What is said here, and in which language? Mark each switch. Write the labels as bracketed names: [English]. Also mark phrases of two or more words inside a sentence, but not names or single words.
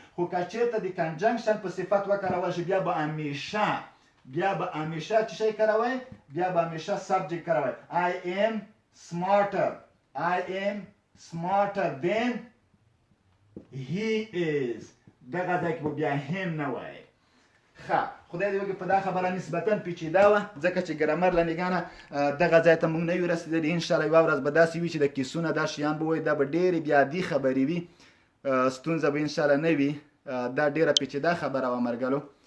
[Pashto] خو که چېرته د conjunction په صفت وکارول شي بیا به همیشه څه شی کاروئ؟ بیا به همیشه subject کاروئ. [English] I am smarter than he is. [Pashto] دغه ځای کې به بیا هم نه وایي. ښه خدای دې وکړي په دا خبره نسبتا پیچیده وه ځکه چې ګرامر له نګانه دغه ځای ته موږ نه یو رسېدلي انشاءالله یوه ورځ به داسې وي چې د کیسونه دا شیان به وایي دا به ډېرې بې عادي خبرې وي ستونزه به انشاءالله نه وي دا ډېره پیچیده خبره وه مرګلو